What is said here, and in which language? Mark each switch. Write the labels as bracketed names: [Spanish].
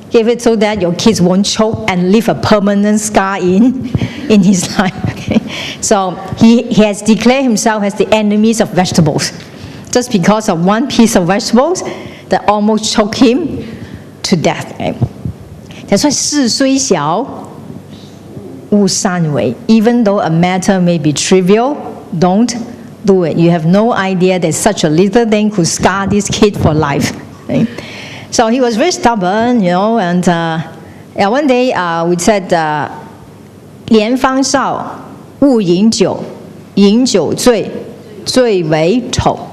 [English] Give it so that your kids won't choke and leave a permanent scar in his life. Okay? So he has declared himself as the enemies of vegetables, just because of one piece of vegetables that almost choked him to death. Okay? That's why [Chinese] 事虽小，勿擅为. [English] Even though a matter may be trivial, don't do it. You have no idea that such a little thing could scar this kid for life. Okay? So he was very stubborn, and one day we said, [Chinese] 年方少，勿饮酒，饮酒醉，醉为丑.